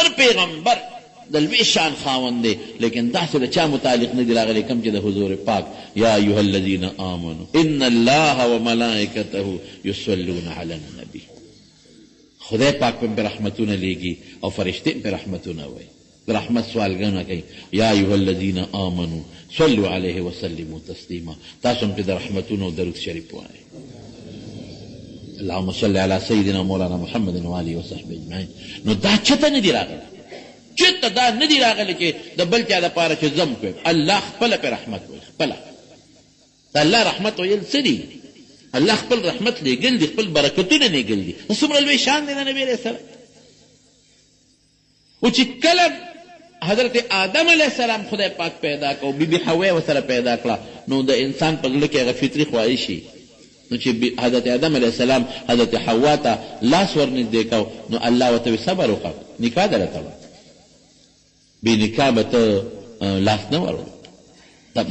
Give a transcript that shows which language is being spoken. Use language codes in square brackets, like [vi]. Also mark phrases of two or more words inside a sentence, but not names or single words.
[ps] هر پیغمبر د لوی شان خاوند دی، لیکن داسې د چا متعلق نه دي راغلی کوم چې د حضور پاک [ar] یا ایها الذین آمنوا ان الله وملائکته یصلون علی النبی. [ps] خدای پاک په رحمتونه لیږي او فرشتې په رحمتونه وایي، رحمت سوالګونه کوي. [ar] یا ایها الذین آمنوا صلوا علیه وسلموا تسلیما. [ps] تاسو هم پې د رحمتونو درود شریف وایئ. [ar] اللهم صل علی سیدنا مولانا محمد و آله وصحبه اجمعین. [ps] نو دا چته نه دي راغلی، چته دا نه دي راغلی چې د بل چا دپاره چې ذم کوي. الله خپله پې رحمت وایي، خپله د الله رحمت ویل څه دي؟ الله خپل رحمت لیږل دي، خپل برکتونه لیږل دي. نو څومره لوی شان دی د نبي [ar] علیه السلام. [ps] او چې کله حضرت آدم [ar] علیه السلام [ps] خدای پاک پیدا کو، بی بی حوا ورسره پیدا کړه، نو د انسان په زړه کې هغه فطري خواهشي، نو چې حضرت آدم [ar] علیه السلام [ps] حضرت حوا ته لاس ورنږدې کو، نو الله ورته صبر وکړه، نکاح دله تړه، بې نکاح به ته لاس نه وروړې.